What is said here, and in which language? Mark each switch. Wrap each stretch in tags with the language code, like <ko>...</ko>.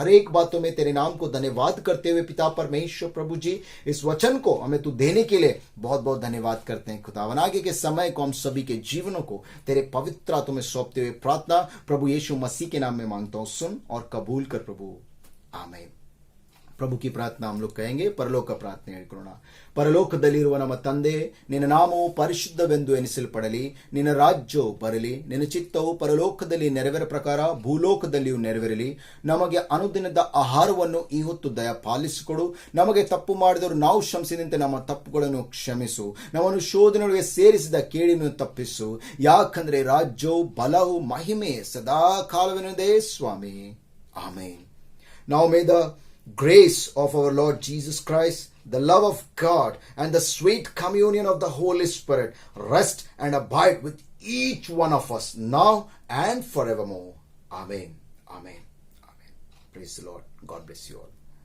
<hi>हर एक बातों में तेरे नाम को धन्यवाद करते हुए पिता परमेश्वर प्रभु जी इस वचन को हमें तू देने के लिए बहुत बहुत धन्यवाद करते हैं खुदावन। आगे के समय को हम सभी के जीवनों को तेरे पवित्र हाथों में सौंपते हुए प्रार्थना प्रभु यीशु मसीह के नाम में मांगता हूं, सुन और कबूल कर प्रभु, आमीन। प्रभु की प्रार्थना हम लोग कहेंगे, परलोक</hi> <kn>ಪ್ರಾರ್ಥನೆ ಹೇಳ್ಕೊಳ್ಳೋಣ। ಪರಲೋಕದಲ್ಲಿರುವ ನಮ್ಮ ತಂದೆ, ನಿನ್ನ ನಾಮವು ಪರಿಶುದ್ಧವೆಂದು ಎನಿಸಲ್ಪಡಲಿ, ನಿನ್ನ ರಾಜ್ಯವು ಬರಲಿ, ನಿನ್ನ ಚಿತ್ತವು ಪರಲೋಕದಲ್ಲಿ ನೆರವೇರ ಪ್ರಕಾರ ಭೂಲೋಕದಲ್ಲಿಯೂ ನೆರವೇರಲಿ। ನಮಗೆ ಅನುದಿನದ ಆಹಾರವನ್ನು ಈ ಹೊತ್ತು ದಯಪಾಲಿಸಿಕೊಡು, ನಮಗೆ ತಪ್ಪು ಮಾಡಿದವರು ನಾವು ಕ್ಷಮಿಸಿದಂತೆ ನಮ್ಮ ತಪ್ಪುಗಳನ್ನು ಕ್ಷಮಿಸು, ನಮ್ಮನ್ನು ಶೋಧನೆಗಳಿಗೆ ಸೇರಿಸಿದ ಕೇಡಿನ ತಪ್ಪಿಸು, ಯಾಕಂದ್ರೆ ರಾಜ್ಯವು ಬಲವು ಮಹಿಮೆ ಸದಾ ಕಾಲವಿನದೇ ಸ್ವಾಮಿ, ಆಮೇನ್।</kn> <en>Now may the grace of our Lord Jesus Christ, the love of God, and the sweet communion of the Holy Spirit rest and abide with each one of us now and forevermore. Amen. Amen. Amen. Praise the Lord. God bless you all.</en>